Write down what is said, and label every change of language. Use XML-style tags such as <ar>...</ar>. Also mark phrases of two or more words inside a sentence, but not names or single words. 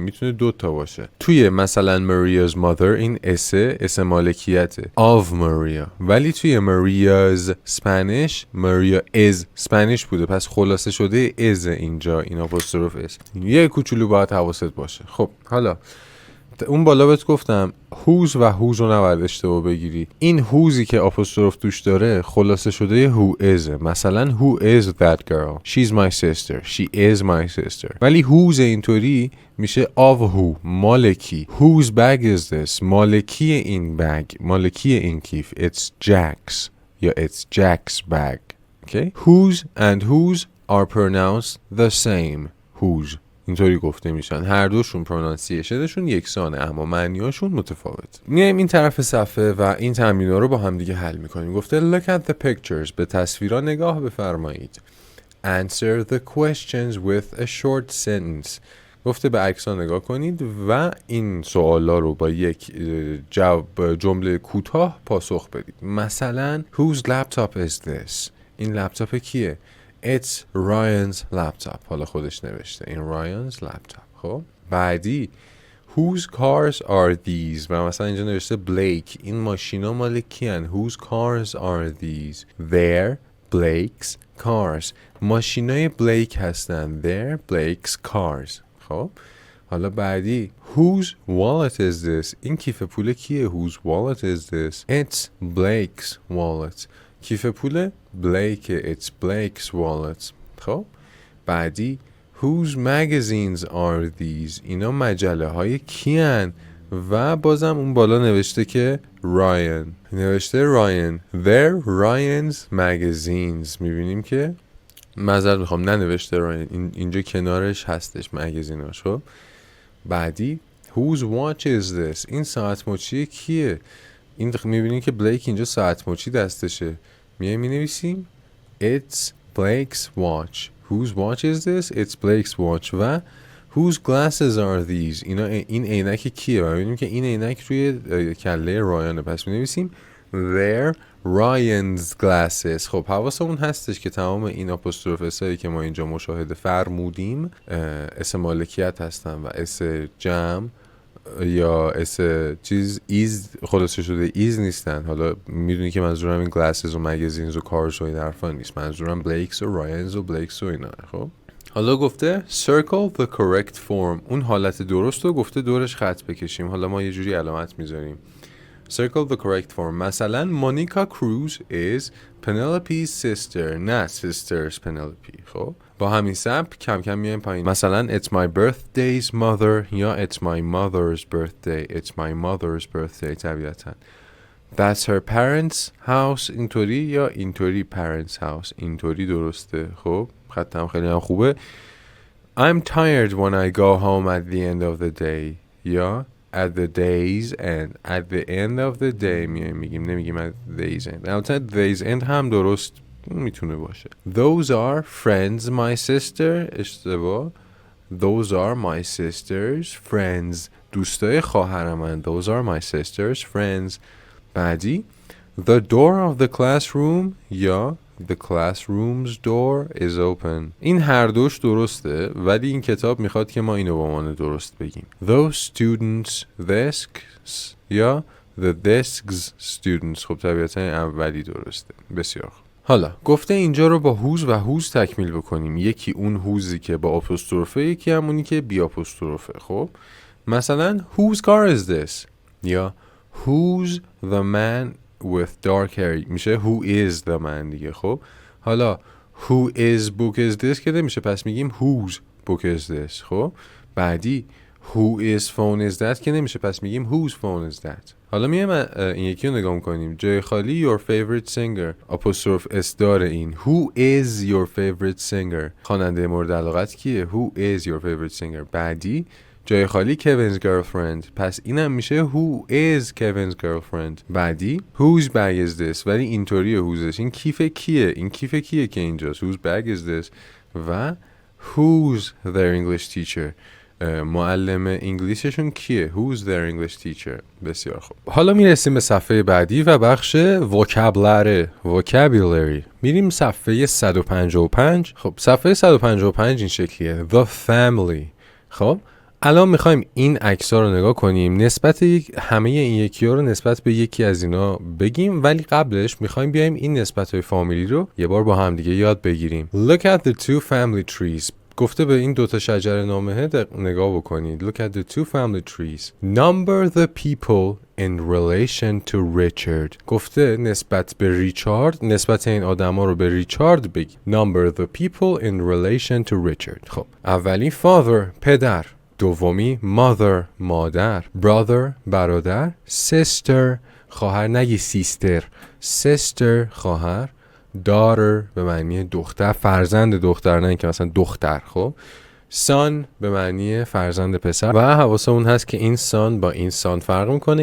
<fa>میتونه دو تا باشه. توی مثلا</fa> <en>Maria's mother</en> <fa>این اسم مالکیته</fa> <en>of Maria،</en> <fa>ولی توی</fa> <en>Maria's Spanish Maria is Spanish</en> <fa>بوده، پس خلاصه شده is اینجا این</fa> <en>apostrophe s.</en> <fa>یه کوچولو باید حواست باشه. خب حالا اون بالا بهت گفتم whose و whose رو نباید اشتباه بگیری. این whoseی که آپوستروف توش داره خلاصه شده</fa> <en>who is. مثلا who is that girl؟ She's my sister. She is my sister.</en> <fa>ولی whose اینطوری میشه</fa> <en>of who،</en> <fa>مالکی.</fa> <en>Whose bag is this؟</en> <fa>مالکی این بگ، مالکی این کیف.</fa> <en>It's Jack's یا it's Jack's bag. Okay? Whose and whose are pronounced the same.</en> <fa>whose اینطوری گفته میشن، هر دوشون پرونانسیشنشون یکسانه اما معنیاشون متفاوت. میایم این طرف صفحه و این تمرین‌ها رو با هم دیگه حل میکنیم.</fa> <en>گفته look at the pictures،</en> <fa>به تصویرها نگاه بفرمایید.</fa> <en>Answer the questions with a short sentence،</en> <fa>گفته به عکس‌ها نگاه کنید و این سوالا رو با یک جمله کوتاه پاسخ بدید. مثلا</fa> <en>whose laptop is this؟</en> <fa>این لپتاپ کیه؟</fa> <en>It's Ryan's laptop.</en> <fa>حالا خودش نوشته این</fa> <en>Ryan's laptop.</en> <fa>خب بعدی</fa> <en>whose cars are these؟</en> <fa>و مثلا اینجا نوشته Blake، این ماشینا مال کیان؟</fa> <en>Whose cars are these؟ They're Blake's cars.</en> <fa>ماشینای بلیک هستن.</fa> <en>They're Blake's cars.</en> <fa>خب حالا بعدی</fa> <en>whose wallet is this؟</en> <fa>این کیف پول کیه؟</fa> <en>Whose wallet is this؟ It's Blake's wallet.</en> <fa>کیف پول بلیک،</fa> <en>it's Blake's wallet.</en> <fa>خب بعدی</fa> <en>whose magazines are these؟</en> <fa>اینا مجله های کیان؟ و بازم اون بالا نوشته که Ryan، نوشته Ryan.</fa> <en>They're Ryan's magazines.</en> <fa>میبینیم که معذرت میخوام ننوشته Ryan، اینجا کنارش هستش مگزیناش. خب بعدی</fa> <en>whose watch is this؟</en> <fa>این ساعت مچی کیه؟ این میبینیم که بلیک اینجا ساعت مچی دستشه. میایم مینویسیم</fa> <en>It's Blake's watch. Whose watch is this? It's Blake's watch. و Whose glasses are these?</en> <fa>این عینک کیه؟ و میبینیم که این عینک روی کله رایانه. پس می‌نویسیم</fa> <en>They're Ryan's glasses.</en> <fa>خب حواسمون هستش که تمام این آپوستروف هایی که ما اینجا مشاهده فرمودیم اسم مالکیت هستن و اسم جمع یا اسم چیز ایز خلاصه شده ایز نیستن. حالا میدونی که منظورم این گلاسز و مگزینز و کارز و این حرفا نیست، منظورم بلیکس و رایانز و بلیکس و اینا. خب حالا گفته</fa> <en>circle the correct form.</en> <fa>اون حالت درست رو گفته دورش خط بکشیم. حالا ما یه جوری علامت میذاریم</fa> <en>circle the correct form. مثلا مونیکا کروز is Penelope's sister.</en> <fa>نه sisters Penelope. خب با همین سبک کم کم میایم پایین.</fa> <en>مثلا it's my birthday's mother یا it's my mother's birthday. it's my mother's birthday طبیعتا. that's her parents' house</en> <fa>اینطوری یا اینطوری</fa> <en>parents' house</en> <fa>اینطوری درسته. خب خطم خیلی هم خوبه.</fa> <en>I'm tired when I go home at the end of the day یا at the day's end. at the end of the day</en> <fa>میگیم نمیگیم</fa> <en>at the day's end.</en> <fa>البته the day's end هم درست میتونه باشه.</fa> <en>those are friends my sister اشتباه. those are my sister's friends</en> <fa>دوستای خواهر من.</fa> <en>those are my sister's friends. بعدی the door of the classroom یا the classroom's door is open.</en> <fa>این هر دوش درسته ولی این کتاب میخواد که ما اینو با عنوان درست بگیم.</fa> <en>those students desks یا the desks students.</en> <fa>خب طبیعتا اولی درسته. بسیار خوب. حالا گفته اینجا رو با هوز و هوز تکمیل بکنیم. یکی اون هوزی که با آپوستروفه، یکی همونی که بی آپوستروفه. خب مثلا</fa> <en>whose car is this یا who's the man with dark hair میشه who is the man دیگه.</en> <fa>خب حالا</fa> <en>who is book is this</en> <fa>که نمیشه، پس میگیم</fa> <en>whose book is this.</en> <fa>خب بعدی</fa> <en>who is phone is that</en> <fa>که نمیشه، پس میگیم</fa> <en>whose phone is that.</en> <fa>حالا میایم این یکی رو نگاه میکنیم. جای خالی</fa> <en>your favorite singer apostrophe s</en> <fa>داره. این</fa> <en>who is your favorite singer</en> <fa>خواننده مورد علاقت کیه؟</fa> <en>who is your favorite singer.</en> <fa>بعدی جای خالی</fa> <en>Kevin's girlfriend،</en> <fa>پس اینم میشه</fa> <en>who is Kevin's girlfriend.</en> <fa>بعدی</fa> <en>whose bag is this</en> <fa>ولی اینطوریه whoseش. این کیف کیه؟ این کیف کیه که اینجاست</fa> <en>whose bag is this.</en> <fa>و</fa> <en>who's their English teacher</en> <fa>معلم انگلیسشون کیه؟</fa> <en>who's their English teacher.</en> <fa>بسیار خوب. حالا میرسیم به صفحه بعدی و بخش vocabulary. میریم صفحه 155. خب صفحه 155 این شکلیه</fa> <en>the family.</en> <fa>خب الان میخوایم این عکس‌ها رو نگاه کنیم، نسبت همه این یکی‌ها رو نسبت به یکی از اینا بگیم، ولی قبلش میخوایم بیایم این نسبت‌های فامیلی رو یه بار با هم دیگه یاد بگیریم.</fa> <en>Look at the two family trees.</en> <fa>گفته به این دوتا شجره نامه نگاه بکنید.</fa> <en>Look at the two family trees. Number the people in relation to Richard.</en> <fa>گفته نسبت به ریچارد، نسبت این آدما رو به ریچارد بگی.</fa> <en>Number the people in relation to Richard.</en> <fa>خب اولی father پدر، دومی mother مادر، brother برادر، sister خواهر، نگی sister، sister خواهر، daughter به معنی دختر، فرزند دختر، نه اینکه مثلا دختر. خب son به معنی فرزند پسر و حواسمون هست که این son با این son فرق میکنه.</fa>